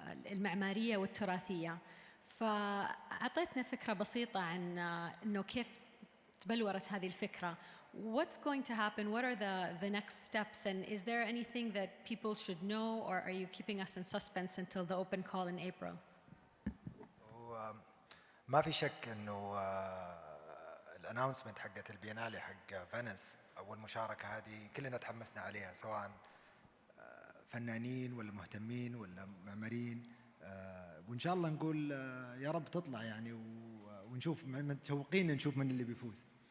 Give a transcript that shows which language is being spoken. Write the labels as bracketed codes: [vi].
[ar] المعمارية والتراثية. فأعطيتنا فكرة بسيطة عن إنه كيف تبلورت هذه الفكرة. [en] What's going to happen? What are the next steps? And is there anything that people should know, or are you keeping us in suspense until the open call in April? [ar] ما في شك انه الاناونسمنت حقت البينالي حق فينيس او المشاركه هذه كلنا تحمسنا عليها، سواء فنانين ولا مهتمين ولا معماريين، وان شاء الله نقول يا رب تطلع يعني، ونشوف متشوقين نشوف من اللي بيفوز.